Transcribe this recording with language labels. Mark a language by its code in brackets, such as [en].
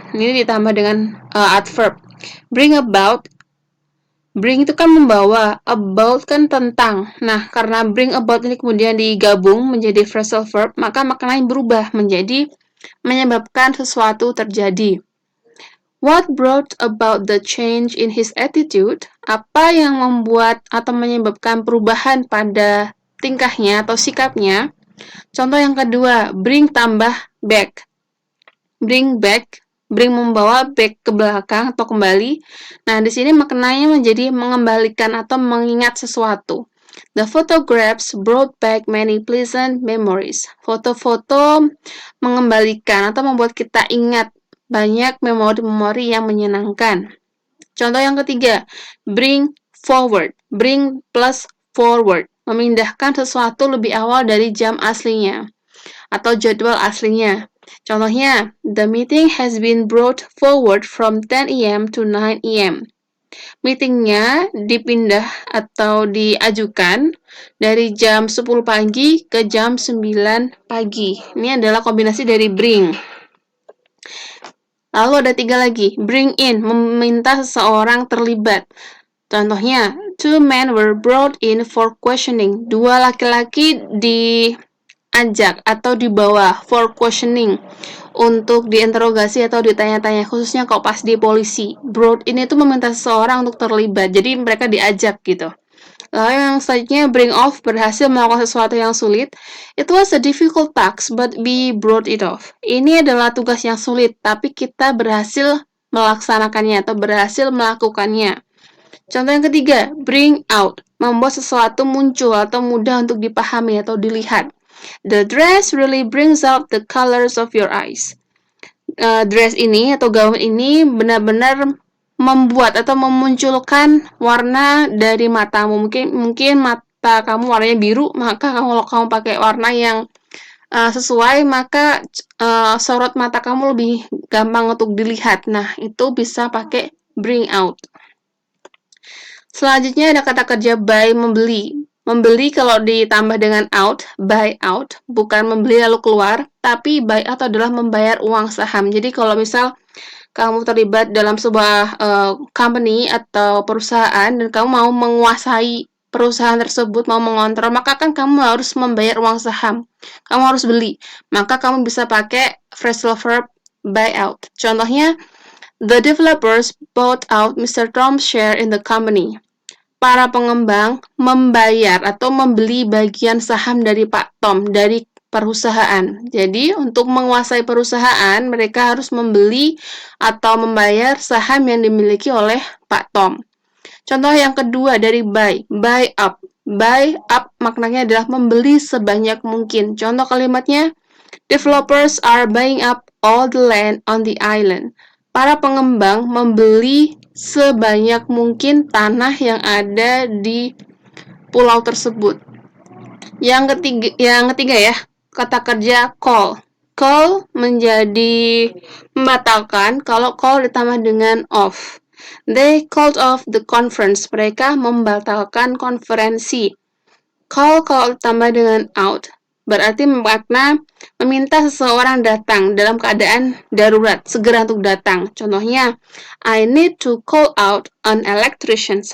[id] Ini ditambah dengan adverb. Bring about. Bring itu kan membawa, about kan tentang. Nah, karena bring about ini kemudian digabung menjadi phrasal verb, maka maknanya berubah menjadi menyebabkan sesuatu terjadi. [en] What brought about the change in his attitude? [id] Apa yang membuat atau menyebabkan perubahan pada tingkahnya atau sikapnya? Contoh yang kedua, bring tambah back. Bring back. Bring membawa, back ke belakang atau kembali. Nah, di sini maknanya menjadi mengembalikan atau mengingat sesuatu. [en] The photographs brought back many pleasant memories. [id] Foto-foto mengembalikan atau membuat kita ingat banyak memori-memori yang menyenangkan. Contoh yang ketiga, bring forward. Bring plus forward. Memindahkan sesuatu lebih awal dari jam aslinya atau jadwal aslinya. Contohnya, [en] the meeting has been brought forward from 10 a.m. to 9 a.m. [id] Meetingnya dipindah atau diajukan dari jam 10 pagi ke jam 9 pagi. Ini adalah kombinasi dari bring. Lalu ada 3 lagi, bring in, meminta seseorang terlibat. Contohnya, [en] 2 men were brought in for questioning. [id] 2 laki-laki diajak atau dibawa [en] for questioning [id] untuk diinterogasi atau ditanya-tanya, khususnya kalau pas di polisi. Brought in itu meminta seseorang untuk terlibat, jadi mereka diajak gitu. Lalu yang selanjutnya, bring off, berhasil melakukan sesuatu yang sulit. [en] It was a difficult task, but we brought it off. [id] Ini adalah tugas yang sulit, tapi kita berhasil melaksanakannya atau berhasil melakukannya. Contoh yang ketiga, bring out, membuat sesuatu muncul atau mudah untuk dipahami atau dilihat. [en] The dress really brings out the colors of your eyes. [id] dress ini atau gaun ini benar-benar membuat atau memunculkan warna dari matamu. Mungkin mata kamu warnanya biru, maka kalau kamu pakai warna yang sesuai, maka sorot mata kamu lebih gampang untuk dilihat. Nah, itu bisa pakai bring out. Selanjutnya ada kata kerja buy, membeli. Membeli kalau ditambah dengan out, buy out, bukan membeli lalu keluar, tapi buy out adalah membayar uang saham. Jadi kalau misal kamu terlibat dalam sebuah company atau perusahaan dan kamu mau menguasai perusahaan tersebut, mau mengontrol, maka kan kamu harus membayar uang saham. Kamu harus beli. Maka kamu bisa pakai phrasal verb buy out. Contohnya, [en] the developers bought out Mr. Tom's share in the company. [id] Para pengembang membayar atau membeli bagian saham dari Pak Tom, dari perusahaan. Jadi, untuk menguasai perusahaan, mereka harus membeli atau membayar saham yang dimiliki oleh Pak Tom. Contoh yang kedua dari buy up. Buy up maknanya adalah membeli sebanyak mungkin. Contoh kalimatnya, [en] developers are buying up all the land on the island. [id] Para pengembang membeli sebanyak mungkin tanah yang ada di pulau tersebut. Yang ketiga ya, kata kerja call. Call menjadi membatalkan kalau call ditambah dengan off. [en] They called off the conference. [id] Mereka membatalkan konferensi. Call kalau ditambah dengan out berarti makna meminta seseorang datang dalam keadaan darurat, segera untuk datang. Contohnya, [en] I need to call out an electrician.